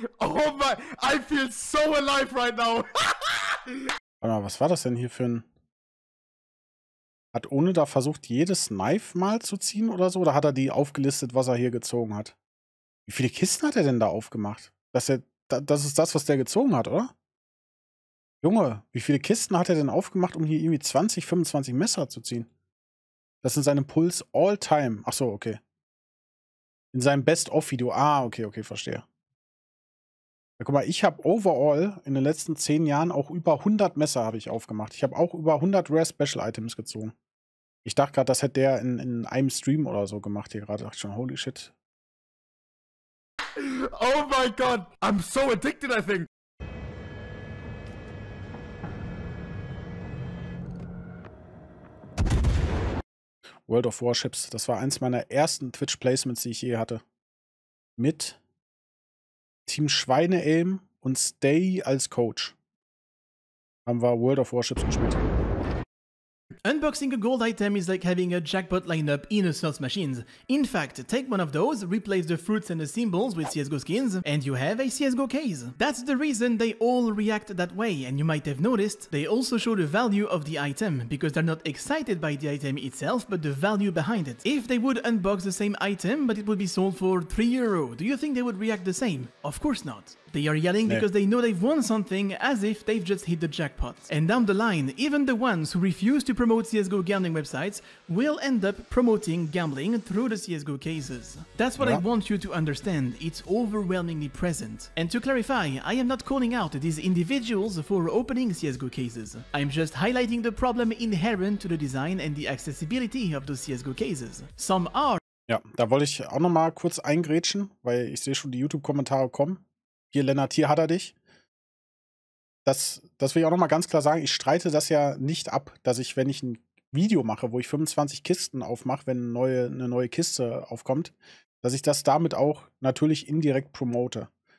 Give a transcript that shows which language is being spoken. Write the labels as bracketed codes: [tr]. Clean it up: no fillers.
[en] Oh my, I feel so alive right now. [de] Warte mal, was war das denn hier für ein... Hat Ohne da versucht, jedes Knife mal zu ziehen oder so? Oder hat er die aufgelistet, was er hier gezogen hat? Wie viele Kisten hat er denn da aufgemacht? Das ist das, was der gezogen hat, oder? Junge, wie viele Kisten hat er denn aufgemacht, um hier irgendwie 20, 25 Messer zu ziehen? Das sind seine Puls all time. Ach so, okay. In seinem Best-of-Video. Ah, okay, verstehe. Ja, guck mal, ich habe overall in den letzten 10 Jahren auch über 100 Messer habe ich aufgemacht. Ich habe auch über 100 Rare Special Items gezogen. Ich dachte gerade, das hätte der in einem Stream oder so gemacht hier gerade. Dachte ich schon, [en] holy shit. Oh my god, I'm so addicted, I think. World of Warships. [de] Das war eins meiner ersten Twitch-Placements, die ich je hatte. Mit Team Schweineelm und Stay als Coach. Haben wir World of Warships gespielt. [en] Unboxing a gold item is like having a jackpot lineup in a slots machines. In fact, take one of those, replace the fruits and the symbols with CSGO skins, and you have a CSGO case. That's the reason they all react that way, and you might have noticed, they also show the value of the item, because they're not excited by the item itself, but the value behind it. If they would unbox the same item, but it would be sold for €3, do you think they would react the same? Of course not. They are yelling because they know they've won something as if they've just hit the jackpot. And down the line, even the ones who refuse to promote CSGO gambling websites will end up promoting gambling through the CSGO cases. That's what I want you to understand. It's overwhelmingly present. And to clarify, I am not calling out these individuals for opening CSGO cases. I'm just highlighting the problem inherent to the design and the accessibility of those CSGO cases. Some are. [de] Ja, da wollte ich auch noch mal kurz eingrätschen, weil ich sehe schon die YouTube-Kommentare kommen. Hier, Lennart, hier hat er dich. Das will ich auch noch mal ganz klar sagen. Ich streite das ja nicht ab, dass ich, wenn ich ein Video mache, wo ich 25 Kisten aufmache, wenn eine neue Kiste aufkommt, dass ich das damit auch natürlich indirekt promote.